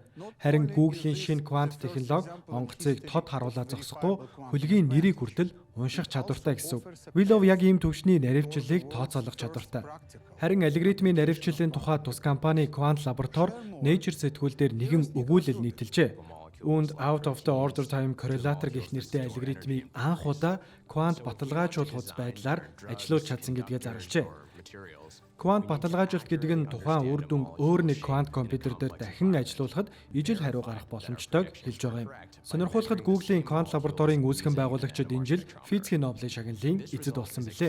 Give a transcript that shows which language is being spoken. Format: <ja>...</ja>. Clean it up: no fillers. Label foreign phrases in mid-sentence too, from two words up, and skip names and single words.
<mn>Харин Google-ийн шинэ квант технологи онгоцыг тод харуулаа зогсохгүй хөлгийн нэрийг хүртэл унших чадвартай гэсэн үг. Willow яг ийм төвшний наривчлалыг тооцоолох чадвартай. Харин алгоритмын наривчлалын тухай тус компани квант лаборатори Nature сэтгүүлдээр нэгэн өгүүлэл нийтэлжээ. Үүнд</mn> <en>out of the order time correlator</en> <mn>гэх нэртэй алгоритмыг анх удаа квант баталгаажуулах байдлаар ажиллуулж чадсан гэдгээ зарлжээ. Квант баталгаажилт гэдэг нь тухайн үр дүн өөр нэг квант компьютер дээр дахин ажилуулахад ижил хариу гарах боломжтойг хэлж байгаа юм. Сонирхуулахад Google-ийн квант лабораторийн үүсгэн байгуулагчид энэ жил физикийн Нобелийн шагналын эзэд болсон билээ.</mn>